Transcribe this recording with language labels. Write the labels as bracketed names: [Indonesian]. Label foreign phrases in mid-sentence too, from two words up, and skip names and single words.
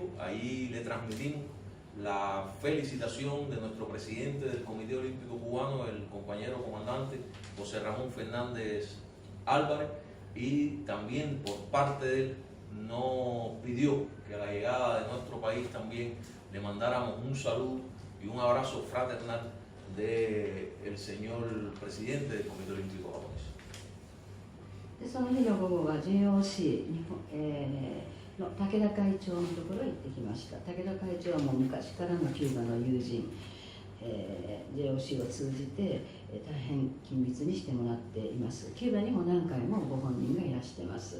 [Spanish] Ahí le transmitimos la felicitación de nuestro presidente del Comité Olímpico Cubano, el compañero comandante José Ramón Fernández Álvarez, y también por parte de él nos pidió que a la llegada de nuestro país también le mandáramos un saludo y un abrazo fraternal del señor presidente del Comité Olímpico Japonés. [Japanese] でその日の午後は JOC の武田会長のところへ行ってきました。武田会長はもう昔からのキューバの友人、JOC を通じて大変緊密にしてもらっています。キューバにも何回もご本人がいらしています。